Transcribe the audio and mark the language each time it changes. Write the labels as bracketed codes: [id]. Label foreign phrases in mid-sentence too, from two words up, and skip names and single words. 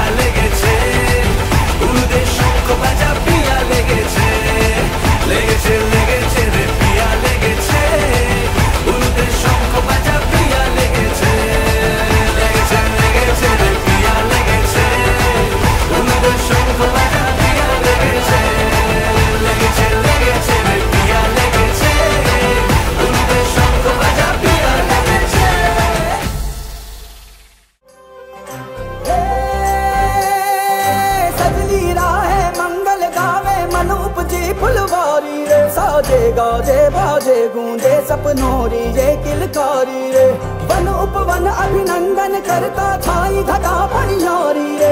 [bn] লেগেছে, উলুদে শঙ্খ বাজা পিয়া লেগেছে, লেগেছে লেগেছে রে পিয়া লেগেছে, উলুদে শঙ্খ বাজা পিয়া লেগেছে, লেগেছে লেগেছে রে পিয়া লেগেছে, উলুদে শঙ্খ বাজা পিয়া লেগেছে, লেগেছে লেগেছে রে পিয়া লেগেছে, উলুদে শঙ্খ বাজা পিয়া লেগেছে। [hi] फुलवारी रे साजे गाजे बाजे गूंजे सपनोरी ये किलकारी रे, वन उपवन अभिनंदन करता छाई घटा परियारी रे।